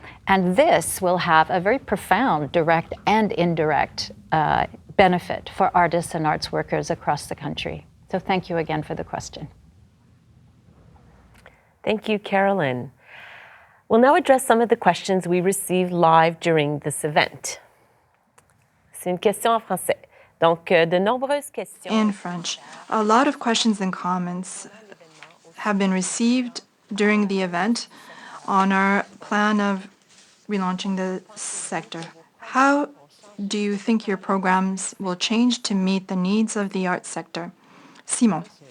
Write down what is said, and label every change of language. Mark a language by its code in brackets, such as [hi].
[en] And this will have a very profound direct and indirect benefit for artists and arts workers across the country. So thank you again for the question. Thank you, Carolyn. We'll now address some of the questions we received live during this event. [fr] C'est une question en français. Donc, de nombreuses questions. [en] In French, a lot of questions and comments have been received during the event on our plan of relaunching the sector. How do you think your programs will change to meet the needs of the arts sector? Simon.